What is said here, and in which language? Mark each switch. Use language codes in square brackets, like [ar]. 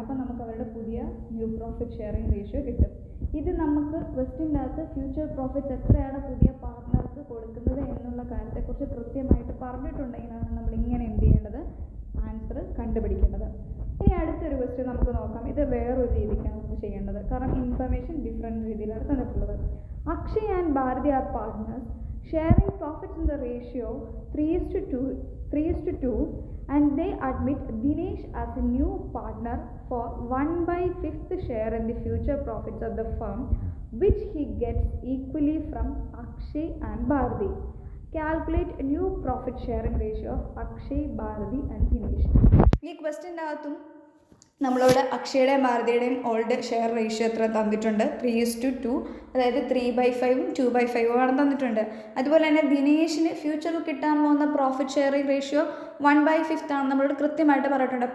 [ml] അപ്പോൾ നമുക്ക് അവരുടെ പുതിയ ന്യൂ പ്രോഫിറ്റ് ഷെയറിംഗ് റേഷ്യോ കിട്ടും. ഇത് നമുക്ക് ക്വസ്റ്റ്യൻ്റെ അകത്ത് ഫ്യൂച്ചർ പ്രോഫിറ്റ്സ് എത്രയാണ് പുതിയ പാർട്ട്ണർക്ക് കൊടുക്കുന്നത് എന്നുള്ള കാര്യത്തെക്കുറിച്ച് കൃത്യമായിട്ട് പറഞ്ഞിട്ടുണ്ടെങ്കിലാണ് നമ്മൾ ഇങ്ങനെ എന്ത് ചെയ്യേണ്ടത്? ആൻസർ കണ്ടുപിടിക്കേണ്ടത്. ഇനി അടുത്തൊരു ക്വസ്റ്റ്യൻ നമുക്ക് നോക്കാം. ഇത് വേറൊരു രീതിക്കാണ് നമുക്ക് ചെയ്യേണ്ടത്, കാരണം ഇൻഫർമേഷൻ ഡിഫറെൻറ്റ് രീതിയിലാണ് തന്നിട്ടുള്ളത്. [en] Akshay and Bharati are partners sharing profits in the ratio 3:2 and they admit Dinesh as a new partner for 1/5 share in the future profits of the firm, which he gets equally from Akshay and Bharati. Calculate a new profit sharing ratio of Akshay, Bharati and Dinesh. [ml] ഈ ക്വസ്റ്റ്യൻ്റെ അകത്തും നമ്മളോട് അക്ഷയുടെയും ഭാരതിയുടെയും old share ratio എത്ര തന്നിട്ടുണ്ട്? 3:2, അതായത് 3/5ഉം 2/5ഉം ആണ് തന്നിട്ടുണ്ട്. അതുപോലെ തന്നെ ദിനേശിന് ഫ്യൂച്ചറിൽ കിട്ടാൻ പോകുന്ന പ്രോഫിറ്റ് ഷെയറിംഗ് റേഷ്യോ 1/5 ആണ് നമ്മളോട് കൃത്യമായിട്ട് പറഞ്ഞിട്ടുണ്ട്.